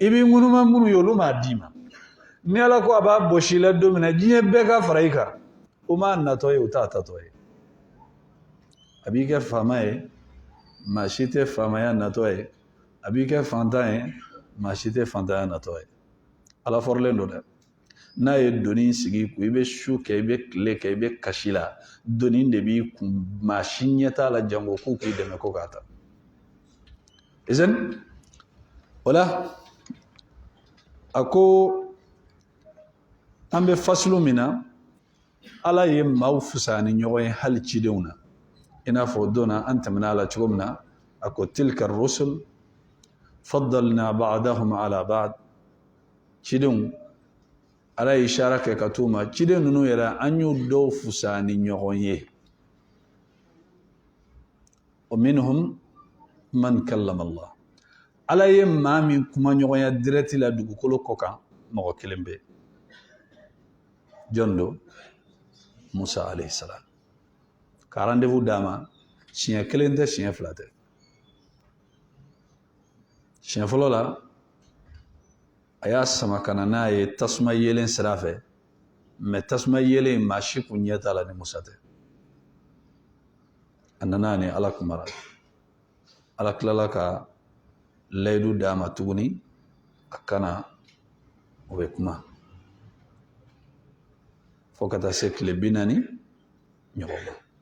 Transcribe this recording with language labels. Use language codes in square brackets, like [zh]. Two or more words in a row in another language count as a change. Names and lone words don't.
[bm] b'i ŋunuma minnu ye olu m'a d'i ma ni ala ko a b'a bosi la don min na diɲɛ bɛɛ ka fara i kan o m'a natɔ ye o t'a tatɔ ye a b'i kɛ faama ye maa si tɛ faamaya natɔ ye a b'i kɛ fantan ye maa si tɛ fantanya natɔ ye ala fɔrɔlen don dɛ n'a ye doni sigi kun i bɛ su kɛ i bɛ tile kɛ i bɛ kasi la doni de b'i kun maa si ɲɛ t'a la jango k'u k'i dɛmɛ ko k'a ta izin o la a ko an bɛ fasilu min na ala ye maaw fisaya ni ɲɔgɔn ye hali cidenw na i n'a fɔ don na an tɛmɛna a la cogo min na a ko [ar] تلك الرسل فضلنا بعضهم على بعض [bm] cidenw ala ye ishara kɛ ka t'u ma ciden ninnu yɛrɛ an y'u dɔw fisaya ni ɲɔgɔn ye [ar] ومنهم من كلم الله [bm] ala ye maa min kuma ɲɔgɔnya direct la dugukolo kɔ kan mɔgɔ kelen bɛ jɔn don Musa [ar] عليه السلام [bm] ka rendez-vous d'a ma siɲɛ kelen tɛ siɲɛ fila tɛ siɲɛ fɔlɔ la a y'a sama ka na n'a ye tasuma yelen sira fɛ mɛ tasuma yelen maa si kun ɲɛ t'a la ni Musa tɛ a nana ni ala kumara ala tilala ka layidu d'a ma tuguni a kana o bɛ kuma fo ka taa se tile 40 ɲɔgɔn ma